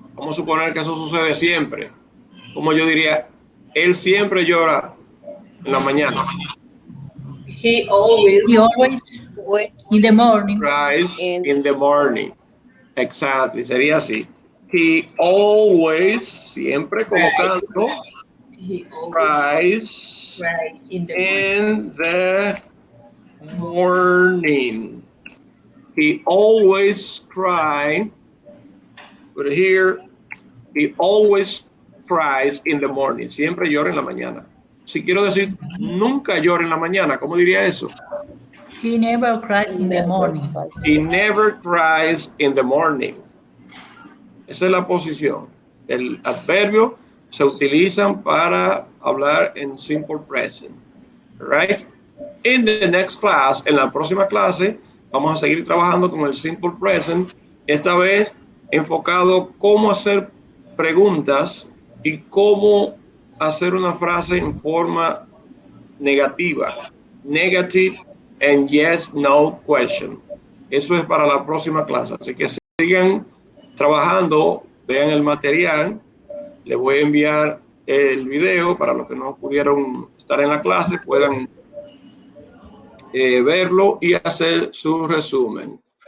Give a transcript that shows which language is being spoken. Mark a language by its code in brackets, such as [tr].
[es] Vamos a suponer que eso sucede siempre. Como yo diría, él siempre llora en la mañana. [en] He always He always in the morning. Cries in the morning. Exactly, [es] sería así. [en] He always, [es] siempre colocando, [en] he always cries cry in the morning. in the morning. He always cry, but here, he always cries in the morning. [es] Siempre llora en la mañana. Si quiero decir, nunca llora en la mañana, ¿cómo diría eso? [en] He never cries in the morning. He never cries in the morning. [es] Esa es la posición. El adverbio se utilizan para hablar en simple present. [en] Right? In the next class, [es] en la próxima clase, vamos a seguir trabajando con el simple present. Esta vez enfocado cómo hacer preguntas y cómo hacer una frase en forma negativa. [en] Negative and yes, no question. [es] Eso es para la próxima clase. Así que sigan trabajando, vean el material. Les voy a enviar el video para los que no pudieron estar en la clase, puedan verlo y hacer su resumen.